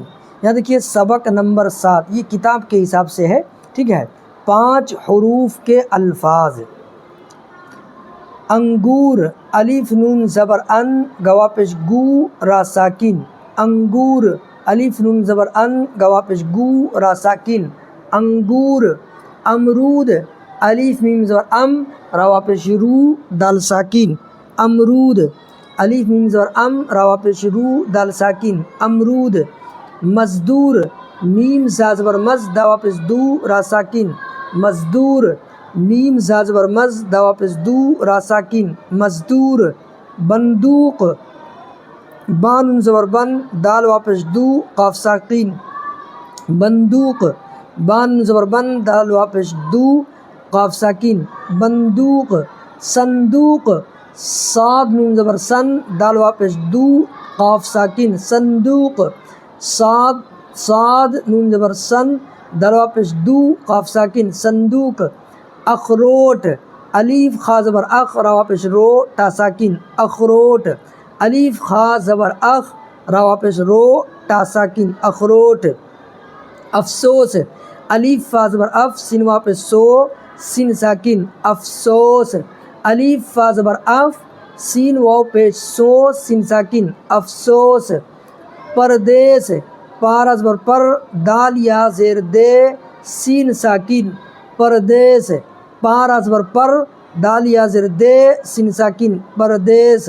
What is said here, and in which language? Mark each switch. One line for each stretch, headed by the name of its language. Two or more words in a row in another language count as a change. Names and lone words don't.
Urdu: یہاں دیکھیے سبق نمبر 7، یہ کتاب کے حساب سے ہے، ٹھیک ہے۔ 5 حروف کے الفاظ: انگور، الف نون زبر ان گوا پیش گو را ساکن، انگور، الف نون زبر ان گوا پیش گو را ساکن، انگور۔ امرود، الف میم زبر ام روا پیش رو دال ساکن، امرود، الف میم زبر ام روا پیش رو دال ساکن، امرود۔ مزدور، میم زا زبر مز دوا پیش دو را ساکن، مزدور، میم زا زبر مز دوا پیش دو را ساکن، مزدور۔ بندوق، با نون زبر بن دال واپس دو قاف ساکن، بندوق، با نون زبر بن دال واپس دو قاف ساکن، بندوق۔ صندوق، صاد نون زبر سن دال واپس دو قاف ساکن، صندوق، صاد نون زبر سن دال واپس دو قاف ساکن، صندوق۔ اخروٹ، الف خا زبر اخ را واپس رو تا ساکن، اخروٹ، الف خا زبر اخ را واپس رو تا ساکن، اخروٹ۔ افسوس، الف فا زبر اف سین واپس سو سین ساکن، افسوس، الف فا زبر اف سین واو پیش سو سین ساکن، افسوس۔ پردیس، پارا زبر پر دال یا زیر دے سین ساکن، پردیس، پارا زبر پر دال یا زیر دے سین ساکن، پردیس۔